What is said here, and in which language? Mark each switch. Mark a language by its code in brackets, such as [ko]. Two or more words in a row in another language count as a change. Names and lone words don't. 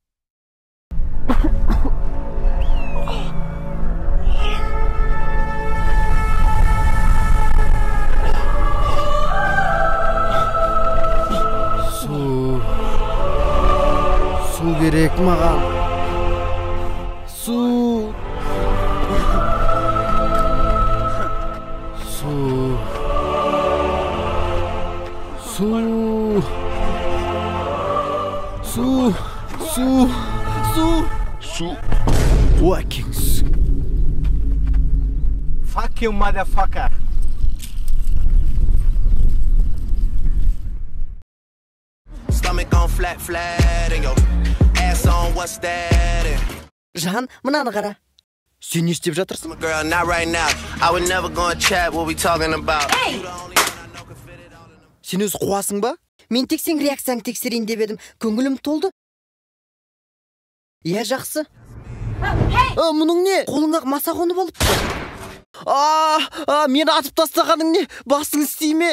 [kk] Су керек маған. Су. [en] Wakings. Fuck you, motherfucker. Stomach on flat, and your ass on what's that? [kk] Жан, мынаны қара. Сен не істеп жатырсың? [en] Girl, not right now. I would never go and chat what we talking about. [kk] Сен өзі қуасың ба? Мен тек сен реакцияң тексерейін деп едім. Көңілім толды. Иә, жақсы. Мұның не? Қолыңа маса қонып алыпты. Мені атып тастағаның не? Басың істей ме?